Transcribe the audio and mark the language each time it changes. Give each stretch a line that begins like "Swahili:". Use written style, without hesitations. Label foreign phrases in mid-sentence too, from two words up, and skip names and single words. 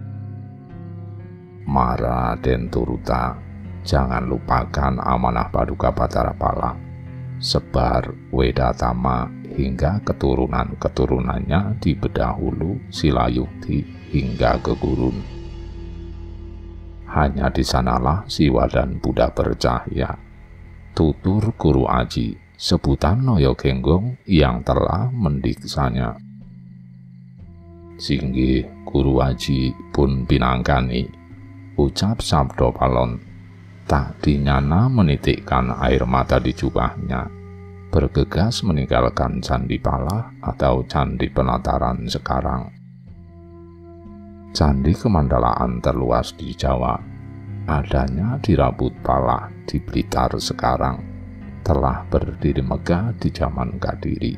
Indonesian: Mara dan Turuta, jangan lupakan amanah Paduka Batara Pala, sebar Wedatama hingga keturunan-keturunannya di Bedahulu, Silayukti hingga ke Gurun. Hanya di sanalah Siwa dan Buddha bercahaya. Tutur Guru Aji, sebutan Noyogenggong yang telah mendiksanya.
Balinese: Singgih Guru Aji pun pinangkani,
Indonesian: ucap Sabdo Palon. Tak dinyana menitikkan air mata di jubahnya, bergegas meninggalkan Candi Pala atau Candi Penataran sekarang. Candi Kemandalaan terluas di Jawa, adanya di Rabut Pala di Blitar sekarang, telah berdiri megah di zaman Kadiri.